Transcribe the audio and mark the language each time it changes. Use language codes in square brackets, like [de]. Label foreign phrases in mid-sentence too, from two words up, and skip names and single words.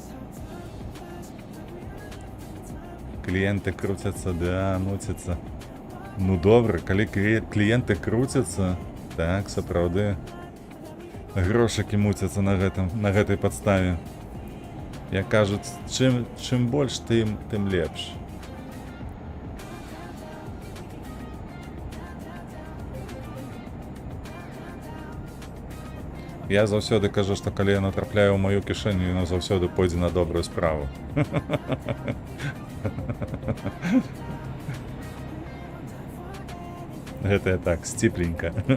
[uk] Клієнти крутяться, да, мутяться. Ну добре, коли клієнти крутяться, так, все правда. [be] Грошики мутяться на гэтай подставе. Як кажуть, чим больш, тим лепш. Я заўсёды кажу, што калі я натрапляю ў маю кішэню, яно заўсёды пойдзе на добрую справу. Гэта я так, сціпленька.